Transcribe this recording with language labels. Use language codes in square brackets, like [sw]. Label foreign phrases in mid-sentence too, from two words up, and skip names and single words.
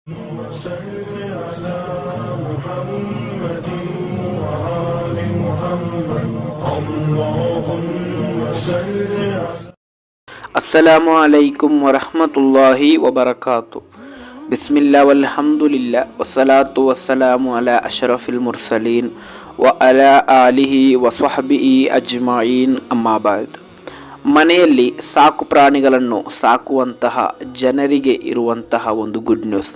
[ar] وصل على محمد وآل محمد اللهم صل على السلام عليكم ورحمة الله وبركاته. بسم الله والحمد لله والصلاة والسلام على أشرف المرسلين وعلى آله وصحبه أجمعين أما بعد. [kn] ಮನೆಯಲ್ಲಿ ಸಾಕು ಪ್ರಾಣಿಗಳನ್ನು ಸಾಕುವಂತಹ ಜನರಿಗೆ ಇರುವಂತಹ ಒಂದು [en] good news.